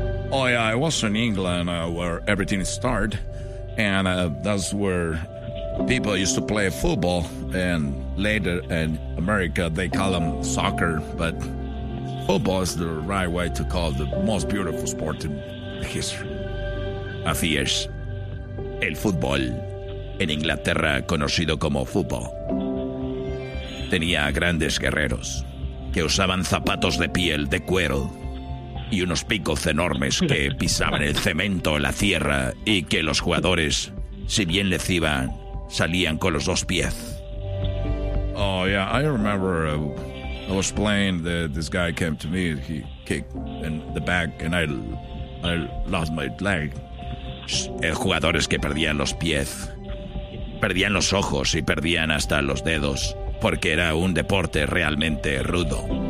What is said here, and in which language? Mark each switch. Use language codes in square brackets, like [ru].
[en] Oh yeah, I was in England where everything started, and that's where people used to play football. And later in America, they call them soccer, but football is the right way to call the most beautiful sport in history. [es] Así es, el fútbol en Inglaterra, conocido como fútbol, tenía grandes guerreros que usaban zapatos de piel de cuero. Y unos picos enormes que pisaban el cemento, la tierra, y que los jugadores, si bien les iban, salían con los dos pies. [en] Oh, yeah, I remember I was playing, this guy came to me, he kicked in the back, and I lost my leg. [es] Jugadores que perdían los pies, perdían los ojos y perdían hasta los dedos, porque era un deporte realmente rudo.